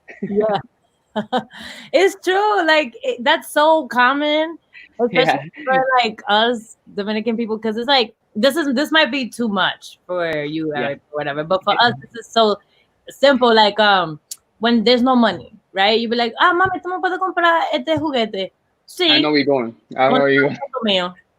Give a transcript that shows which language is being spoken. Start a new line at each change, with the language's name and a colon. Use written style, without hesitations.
English: Yeah, it's true. Like that's so common, especially for like us Dominican people, because it's like this might be too much for you, Eric, or whatever. But for us, this is so simple. Like when there's no money, right? You be like,
Spanish: mami, ¿tú me puedes comprar este juguete? Sí.
English: I know where you're going.